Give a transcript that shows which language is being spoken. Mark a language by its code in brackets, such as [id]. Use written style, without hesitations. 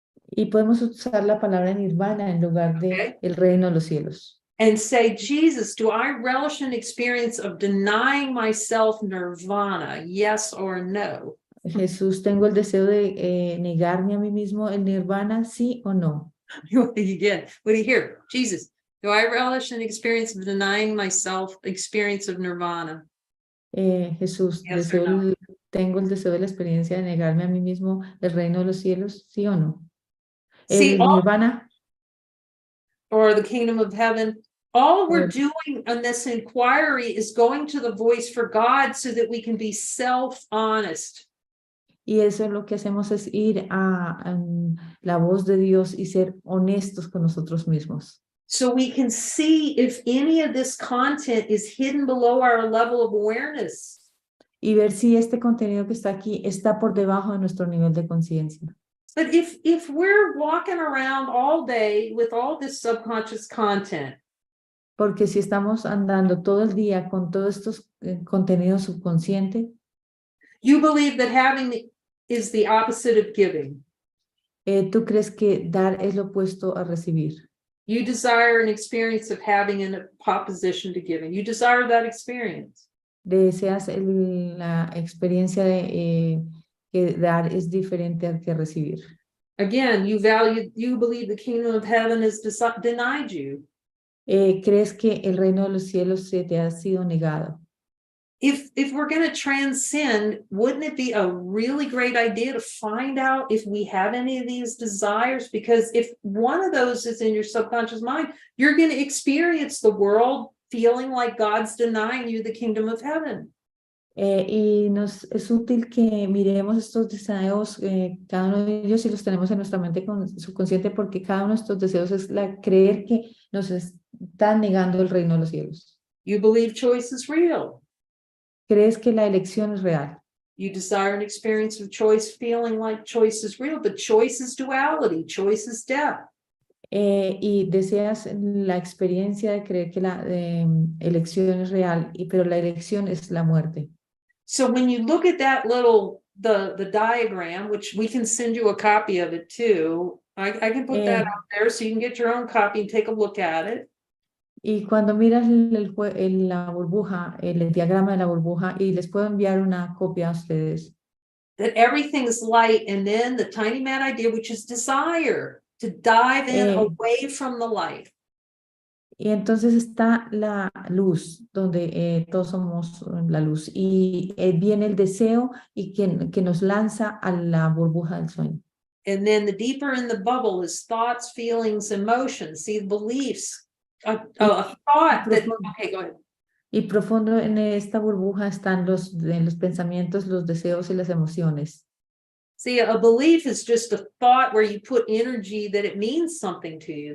[es] Y podemos usar la palabra nirvana en lugar de el reino de los cielos. [en] and say, Jesus, do I relish an experience of denying myself nirvana? Yes or no? [es] Jesús, ¿tengo el deseo de negarme a mí mismo el nirvana, sí o no? [en] What do you get? What do you hear? Jesus, do I relish an experience of denying myself experience of nirvana? [es] Jesús, [en] Yes or no? [es] ¿tengo el deseo de la experiencia de negarme a mí mismo el reino de los cielos, sí o no? [en] See, [es] El nirvana, [en] or the kingdom of heaven, all we're or- doing on this inquiry is going to the voice for God so that we can be self-honest. [es] y eso lo que hacemos es ir a la voz de Dios y ser honestos con nosotros mismos. [en] So we can see if any of this content is hidden below our level of awareness. [es] Y ver si este contenido que está aquí está por debajo de nuestro nivel de conciencia. [en] But if we're walking around all day with all this subconscious content, [es] Porque si estamos andando todo el día con todos estos contenidos subconscientes, [en] you believe that having is the opposite of giving. [es] ¿tú crees que dar es lo opuesto a recibir? [en] You desire an experience of having in opposition to giving. You desire that experience. [es] Deseas la experiencia de que dar es diferente al que recibir. [en] Again, you believe the kingdom of heaven is denied you. [es] ¿Crees que el reino de los cielos se te ha sido negado? [en] If we're going to transcend, wouldn't it be a really great idea to find out if we have any of these desires? Because if one of those is in your subconscious mind, you're going to experience the world feeling like God's denying you the kingdom of heaven. [es] Y es útil que miremos estos deseos, cada uno de ellos, y los tenemos en nuestra mente subconsciente, porque cada uno de estos deseos es creer que nos está negando el reino de los cielos. [en] You believe choice is real. [es] ¿Crees que la elección es real? [en] You desire an experience of choice, feeling like choice is real, but choice is duality, choice is death. [es] Y deseas la experiencia de creer que la elección es real, pero la elección es la muerte. [en] So when you look at that the diagram, which we can send you a copy of it too, I can put that out there so you can get your own copy and take a look at it. [es] Y cuando miras la burbuja, el diagrama de la burbuja, y les puedo enviar una copia a ustedes. [en] That everything's light, and then the tiny mad idea, which is desire, to dive in away from the light. [es] Y entonces está la luz, donde todos somos la luz, y viene el deseo y que nos lanza a la burbuja del sueño. [en] And then the deeper in the bubble is thoughts, feelings, emotions, see, beliefs, a thought that, okay, go ahead. [es] Y profundo en esta burbuja están los pensamientos, los deseos y las emociones. [en] See, a belief is just a thought where you put energy that it means something to you.